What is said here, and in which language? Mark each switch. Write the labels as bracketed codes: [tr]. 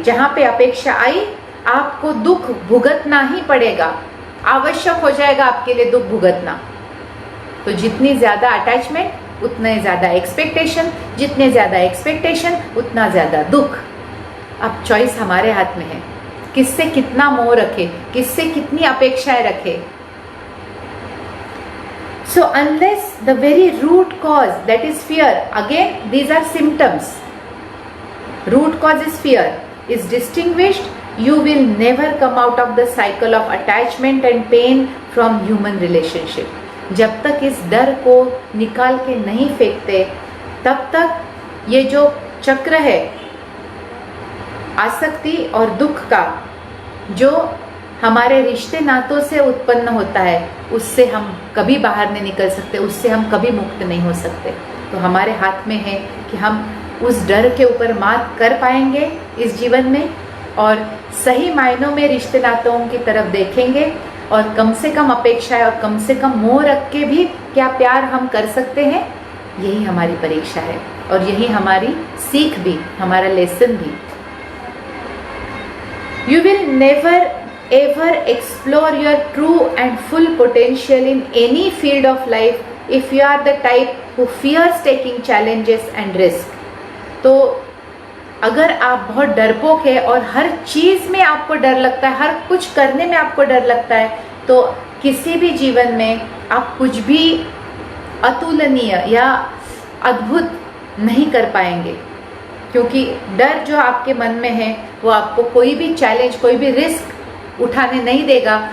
[hi] जहाँ पे अपेक्षा आई आपको दुख भुगतना ही पड़ेगा, आवश्यक हो जाएगा आपके लिए दुख भुगतना। तो जितनी ज़्यादा अटैचमेंट उतने ज़्यादा एक्सपेक्टेशन, जितने ज़्यादा एक्सपेक्टेशन उतना ज़्यादा दुख। अब चॉइस हमारे हाथ में है, किससे कितना मोह रखे, किससे कितनी अपेक्षाएं रखे। [en] So unless the very root cause, that is fear, again these are symptoms, root cause is fear, is distinguished, you will never come out of the cycle of attachment and pain from human relationship. [hi] जब तक इस डर को निकाल के नहीं फेंकते, तब तक ये जो चक्र है आसक्ति और दुख का, जो हमारे रिश्ते नातों से उत्पन्न होता है, उससे हम कभी बाहर नहीं निकल सकते, उससे हम कभी मुक्त नहीं हो सकते। तो हमारे हाथ में है कि हम उस डर के ऊपर मात कर पाएंगे इस जीवन में, और सही मायनों में रिश्ते नातों की तरफ देखेंगे, और कम से कम अपेक्षाएं और कम से कम मोह रख के भी क्या प्यार हम कर सकते हैं। यही हमारी परीक्षा है, और यही हमारी सीख भी, हमारा लेसन भी। [en] You will never ever explore your true and full potential in any field of life if you are the type who fears taking challenges and risk. तो [hi] अगर आप बहुत डरपोक है और हर चीज़ में आपको डर लगता है, हर कुछ करने में आपको डर लगता है, तो किसी भी जीवन में आप कुछ भी अतुलनीय या अद्भुत नहीं कर पाएंगे, क्योंकि डर जो आपके मन में है वो आपको कोई भी चैलेंज, कोई भी रिस्क उठाने नहीं देगा।